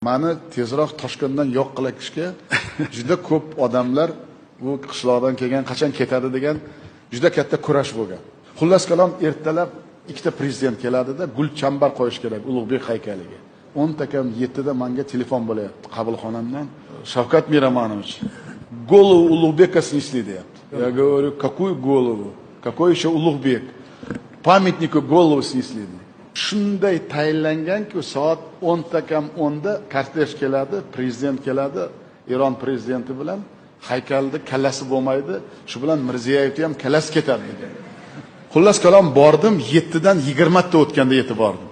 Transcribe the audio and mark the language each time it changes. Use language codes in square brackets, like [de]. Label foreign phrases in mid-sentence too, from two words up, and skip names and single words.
[uz] Mani tezroq Toshkentdan yo'q qilishga juda ko'p odamlar bu qishloqdan kelgan, qachon ketadi degan juda katta kurash bo'lgan. Xullas kalom ertalab ikkita prezident keladida gulchambar qo'yish kerak Ulug'bek haykaliga. 10 takam 7 da menga telefon bo'layapti qabulxonamdan. Shavkat Miramonovich, [ru] голову Улугбека снесли deyapti. Я говорю, какую голову? Какой еще Улугбек? Памятнику голову снесли. [uz] Shunday tayinlanganki, soat 10 takam 10 da kortej keladi, prezident keladi, Iron prezidenti bilan haykalda kallasi bo'lmaydi, shu bilan Mirziyoyevni ham kallasi ketadi dedi. Xullas kalom bordim, 7 dan 20 ta o'tganda yetib bordim.